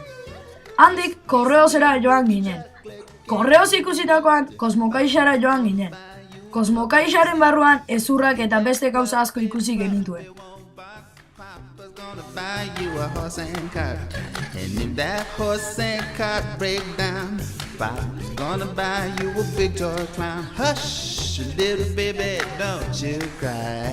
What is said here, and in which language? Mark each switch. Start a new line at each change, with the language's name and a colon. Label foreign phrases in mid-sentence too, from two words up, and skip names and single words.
Basque: Handik Korreosera joan ginen. Korreos ikusitakoan Kosmokaixara joan ginen. Kosmokaixaren barruan ezurrak eta beste gauza asko ikusi genituen.
English: Papa's gonna buy you a horse and cart. And if that horse and cart break down, Papa's gonna buy you a big toy clown. Hush, little baby, don't you cry.